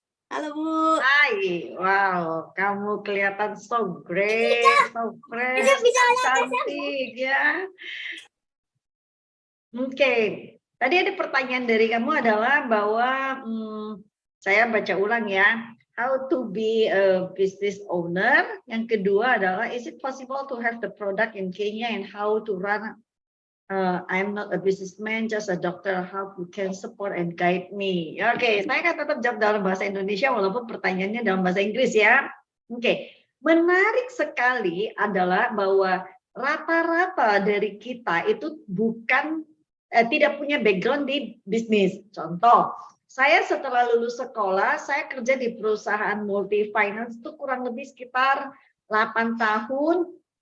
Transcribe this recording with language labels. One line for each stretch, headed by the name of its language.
Indonesian: Halo Bu. Hai, wow, kamu kelihatan
English: so great, so fresh,
Indonesian: cantik ya. Oke, tadi ada pertanyaan dari kamu adalah bahwa saya baca ulang ya.
English: How to be a business owner.
Indonesian: Yang kedua adalah,
English: is it possible to have the product in Kenya and how to run? I'm not a businessman, just a doctor. How you can support and guide me?
Indonesian: Oke, saya akan tetap jawab dalam bahasa Indonesia walaupun pertanyaannya dalam bahasa Inggris ya. Oke, menarik sekali adalah bahwa rata-rata dari kita itu bukan tidak punya background di bisnis. Contoh, saya setelah lulus sekolah, saya kerja di perusahaan multi finance itu kurang lebih sekitar 8 tahun.